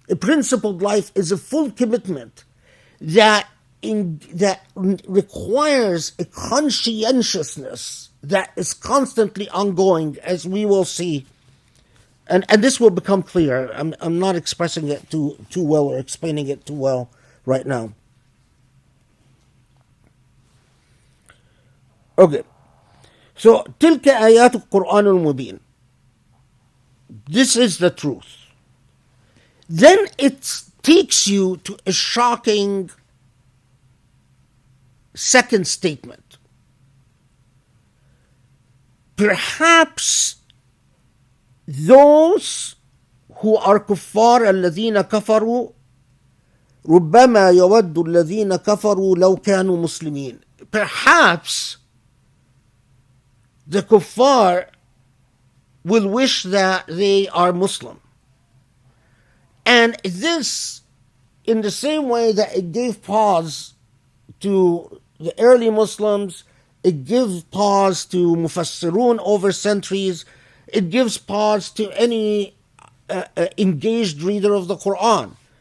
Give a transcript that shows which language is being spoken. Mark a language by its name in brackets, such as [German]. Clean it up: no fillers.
[English] A principled life is a full commitment that requires a conscientiousness that is constantly ongoing, as we will see, and this will become clear. I'm not expressing it too well or explaining it too well right now. Okay, so [Arabic] تلك آيات القرآن المبين. [English] This is the truth. Then it takes you to a shocking second statement. Perhaps those who are kuffar [Arabic] الذين كفروا ربما يود الذين كفروا لو كانوا مسلمين. [English] Perhaps the kuffar will wish that they are Muslim. And this, in the same way that it gave pause to the early Muslims, it gives pause to Mufassirun over centuries, it gives pause to any engaged reader of the Quran.